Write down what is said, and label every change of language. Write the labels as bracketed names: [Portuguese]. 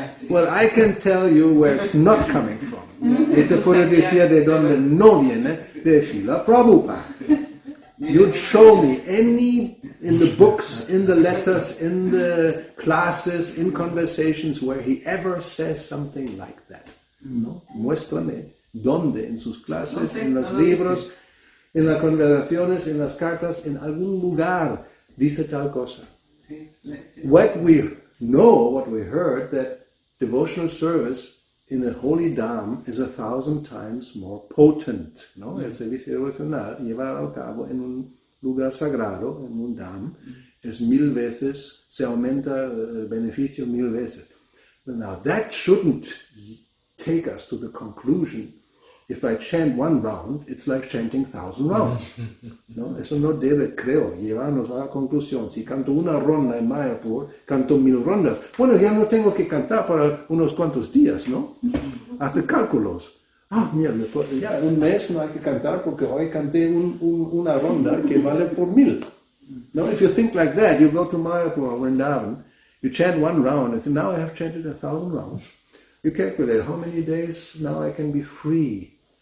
[English] Well, I can tell you where it's not coming from. [Spanish] Y te puedo decir de dónde no viene, de Srila Prabhupada. [English] You'd show me any, in the books, in the letters, in the classes, in conversations, where he ever says something like that. [Spanish] ¿No? Muéstrame dónde, en sus clases, en los libros, en las conversaciones, en las cartas, en algún lugar dice tal cosa. [English] What we know, what we heard, that devotional service in a holy dham is 1,000 times more potent, ¿no? [Spanish] El servicio devocional llevado a cabo en un lugar sagrado, en un dham, es 1000 veces, se aumenta el beneficio 1000 veces. [English] Now that shouldn't take us to the conclusion, if I chant 1 round, it's like chanting 1,000 rounds. [Spanish] ¿No? Eso no debe, creo, llevarnos a la conclusión. Si canto una ronda en Mayapur, canto 1000 rondas. Bueno, ya no tengo que cantar para unos cuantos días, ¿no? Hace cálculos. Mira, ya un mes no hay que cantar porque hoy canté una ronda que vale por 1000. [English] No, if you think like that, you go to Mayapur or Vrindavan, you chant 1 round, and now I have chanted 1,000 rounds. You calculate how many days now I can be free.